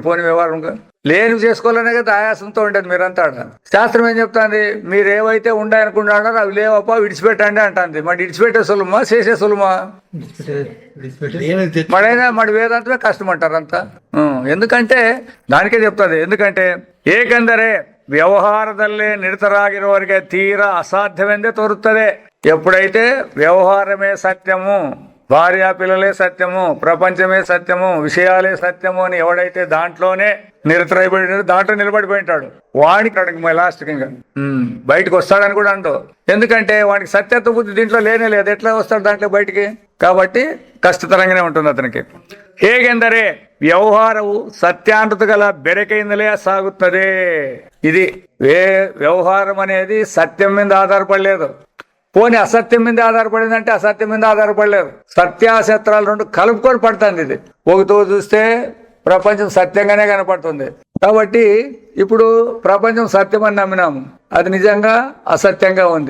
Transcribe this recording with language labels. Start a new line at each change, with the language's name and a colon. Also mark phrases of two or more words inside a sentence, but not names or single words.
Telugu: పోనీ వ్యవహారంగా లేని చేసుకోవాలనే కదా ఆయాసంతో ఉండేది మీరంతా. శాస్త్రం ఏం చెప్తాంది? మీరు ఏవైతే ఉండాలనుకుంటున్నారో అవి లేవప్ప విడిచిపెట్టండి అంటుంది. మరి విడిచిపెట్టే సులభమా, చేసే సులభమా? మడైనా మరి వేదాంతమే కష్టం అంటారు అంతా. ఎందుకంటే దానికే చెప్తుంది.
Kannada: ఎందుకంటే ಏಕೆಂದರೆ ವ್ಯವಹಾರದಲ್ಲೇ ನಿರತರಾಗಿರುವವರಿಗೆ ತೀರಾ ಅಸಾಧ್ಯವೆಂದೇ ತೋರುತ್ತದೆ.
Telugu: ఎప్పుడైతే వ్యవహారమే సత్యము, భార్యా పిల్లలే సత్యము, ప్రపంచమే సత్యము, విషయాలే సత్యము అని ఎవడైతే దాంట్లోనే నిరతరైపోయినాడు, దాంట్లో నిలబడిపోయింటాడు, వాడికి లాస్ట్కి ఇంకా బయటకు వస్తాడని కూడా అంటూ. ఎందుకంటే వాడికి సత్యత్వ బుద్ధి దీంట్లో లేనే లేదు, ఎట్లా వస్తాడు దాంట్లో బయటికి? కాబట్టి కష్టతరంగానే ఉంటుంది అతనికి.
Kannada: ಹೇಗೆಂದರೆ ವ್ಯವಹಾರವು ಸತ್ಯಾನೃತಗಳ ಬೆರಕೆಯಿಂದಲೇ ಸಾಗುತ್ತದೆ.
Telugu: ఇది వ్యవహారం అనేది సత్యం మీద ఆధారపడలేదు. పోనీ అసత్యం మీద ఆధారపడిందంటే అసత్యం మీద ఆధారపడలేదు. సత్యాసత్రాలు రెండు కలుపుకొని పడుతుంది. ఇది ఒకతో చూస్తే ప్రపంచం సత్యంగానే కనపడుతుంది. కాబట్టి ఇప్పుడు ప్రపంచం సత్యం అని నమ్మినాము, అది నిజంగా అసత్యంగా ఉంది.